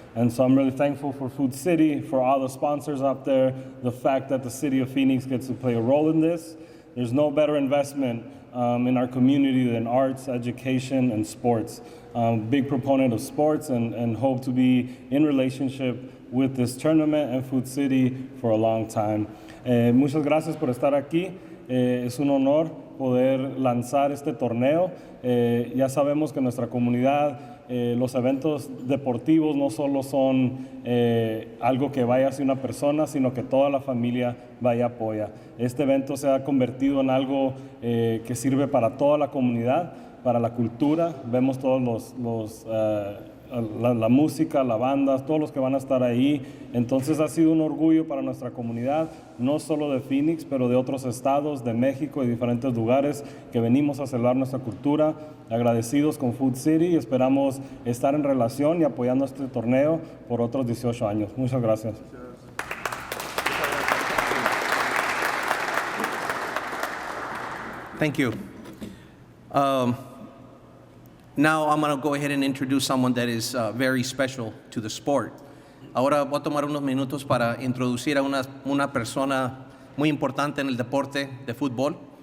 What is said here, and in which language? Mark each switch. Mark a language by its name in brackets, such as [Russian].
[English] And so I'm really thankful for Food City, for all the sponsors out there, the fact that the city of Phoenix gets to play a role in this. There's no better investment in our community than arts, education, and sports. Big proponent of sports and hope to be in relationship with this tournament and Food City for a long time. [Spanish] Muchas gracias por estar aquí. Es un honor poder lanzar este torneo. Ya sabemos que nuestra comunidad, los eventos deportivos no solo son algo que vaya hacia una persona, sino que toda la familia vaya y apoya. Este evento se ha convertido en algo que sirve para toda la comunidad, para la cultura. Vemos todos la música, la banda, todos los que van a estar ahí. Entonces ha sido un orgullo para nuestra comunidad, no solo de Phoenix, pero de otros estados, de México y diferentes lugares que venimos a celebrar nuestra cultura. Agradecidos con Food City y esperamos estar en relación y apoyando este torneo por otros 18 años. Muchas gracias. [English] Thank you. Now I'm going to go ahead and introduce someone that is very special to the sport. [Spanish] Ahora voy a tomar unos minutos para introducir a una persona muy importante en el deporte de fútbol.